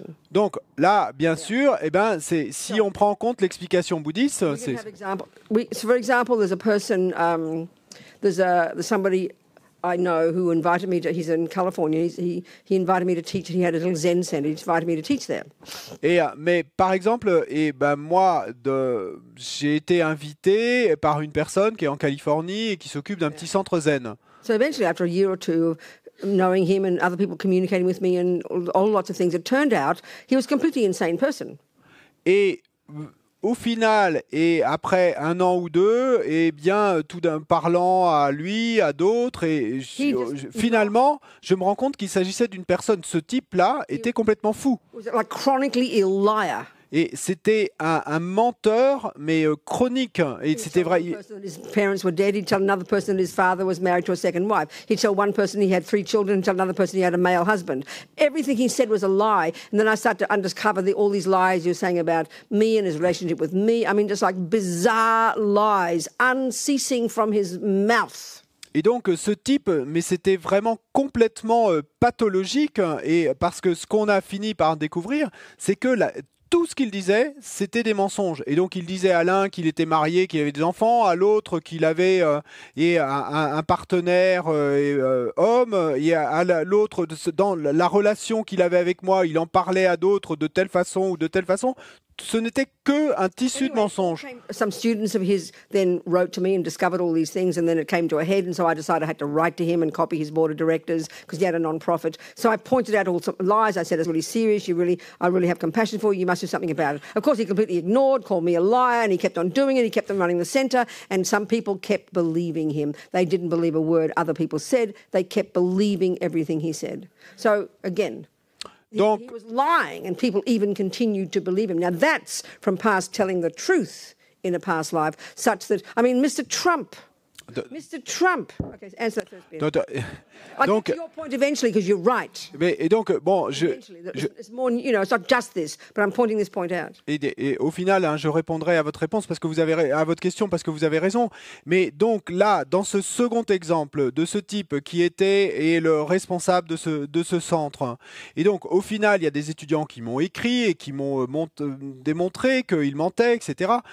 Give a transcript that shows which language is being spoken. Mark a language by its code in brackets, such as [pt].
[fr] Donc là, bien sûr, eh ben, si on prend en compte l'explication bouddhiste... [en] For example, there's a person, there's somebody... I know who invited me to. He's in California. He invited me to teach. He had a little Zen center. He invited me to teach there. [fr] Mais par exemple, moi, j'ai été invité par une personne qui est en Californie et qui s'occupe d'un petit centre Zen. [en] So eventually, after a year or two of knowing him and other people communicating with me and all lots of things, it turned out he was a completely insane person. [fr] Et au final, et après un an ou deux, eh bien, tout d'un parlant à lui, à d'autres, et finalement, je me rends compte qu'il s'agissait d'une personne. Ce type-là était complètement fou. [en] Like chronically ill liar. [fr] Et c'était un menteur, mais chronique. Et c'était vrai. [en] His parents were dead. He'd tell another person that his father was married to a second wife. He'd tell one person he had 3 children, and tell another person he had a male husband. Everything he said was a lie. And then I started to uncover all these lies you're saying about me and his relationship with me. I mean, just like bizarre lies, unceasing from his mouth. [fr] Et donc ce type, mais c'était vraiment complètement pathologique. Et parce que ce qu'on a fini par découvrir, c'est que tout ce qu'il disait, c'était des mensonges. Et donc, il disait à l'un qu'il était marié, qu'il avait des enfants, à l'autre qu'il avait un partenaire homme, et à l'autre, dans la relation qu'il avait avec moi, il en parlait à d'autres de telle façon ou de telle façon. ce n'était qu'un tissu de mensonges. [en] Some students of his then wrote to me and discovered all these things, and then it came to a head, and so I decided I had to write to him and copy his board of directors because he had a non-profit. So I pointed out all some lies. I said, it's really serious. I really have compassion for you. You must do something about it. Of course, he completely ignored, called me a liar, and he kept on doing it. He kept on running the centre, and some people kept believing him. They didn't believe a word other people said. They kept believing everything he said. So, again... [fr] Donc, [en] he was lying, and people even continued to believe him. Now, that's from past telling the truth in a past life, such that, I mean, Mr. Trump. Mr. Trump. Okay, answer that first bit. I get to your point eventually because you're right. [fr] Et donc, bon, [en] it's more, you know, it's not just this, but I'm pointing this point out. [fr] Et au final, hein, je répondrai à votre réponse parce que vous avez à votre question parce que vous avez raison. Mais donc là, dans ce second exemple de ce type qui était le responsable de ce centre, et donc au final, il y a des étudiants qui m'ont écrit et qui m'ont démontré qu'il mentait, etc.